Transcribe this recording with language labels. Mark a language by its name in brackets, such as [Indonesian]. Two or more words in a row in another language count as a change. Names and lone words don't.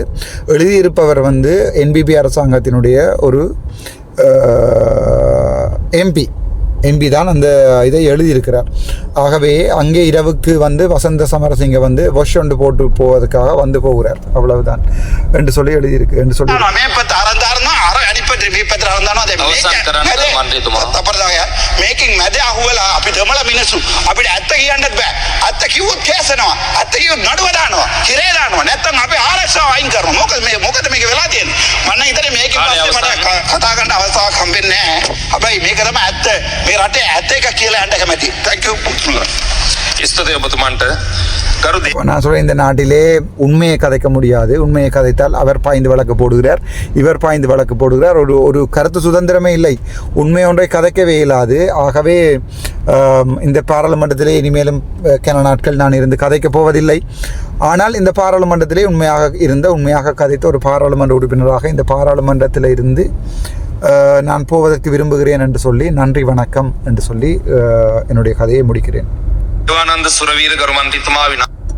[Tamil] எழுதியிருப்பவர் வந்து NBP அரசாங்கத்தினுடைய ஒரு எம்பி தான் அந்த இதை எழுதியிருக்கிறார். ஆகவே அங்கே இரவுக்கு வந்து வசந்த சமரசிங்க வந்து வாஷ் ஒன்று போட்டு போவதற்காக வந்து போகிறார், அவ்வளவுதான் என்று சொல்லி எழுதியிருக்கு என்று சொல்லி [Sinhala] මේකින් මැද අහුවලා අපි දමල මිනිස්සු අපිට ඇත්ත කියන්නත් බෑ. ඇත්ත කිව්වොත් කේසනවා. ඇත්ත කිව්වොත් නඩුව දානවා. හිරේ දානවා. නැත්තම් අපි ආරක්ෂාව අයින් කරනවා. මොකද මේක වෙලා තියෙන්නේ. මම හිතන්නේ මේකෙන් පස්සේ මට කතා කරන්න අවස්ථාවක් හම්බෙන්නේ නැහැ. හැබැයි මේක තමයි ඇත්ත. මේ රටේ ඇත්ත එක කියලා යන්න කැමතියි. [English] Thank you. [Sinhala] ඉස්තදේ ඔබතුමන්ට ගරු [Tamil] நான் சொல்கிறேன், இந்த நாட்டிலே உண்மையை கதைக்க முடியாது. உண்மையை கதைத்தால் அவர் பாய்ந்து வழக்கு போடுகிறார், இவர் பாய்ந்து வழக்கு போடுகிறார். ஒரு கருத்து சுதந்திரமே இல்லை. உண்மை ஒன்றை கதைக்கவே இயலாது. ஆகவே இந்த பாராளுமன்றத்திலே இனிமேலும் கன நாட்கள் நான் இருந்து கதைக்கப் போவதில்லை. ஆனால் இந்த பாராளுமன்றத்திலே உண்மையாக கதைத்த ஒரு பாராளுமன்ற உறுப்பினராக இந்த பாராளுமன்றத்தில் இருந்து நான் போவதற்கு விரும்புகிறேன் என்று சொல்லி நன்றி வணக்கம் என்று சொல்லி என்னுடைய கதையை முடிக்கிறேன். [Sinhala] දේවානන්ද සුරවීර ගරු මන්ත්‍රීතුමා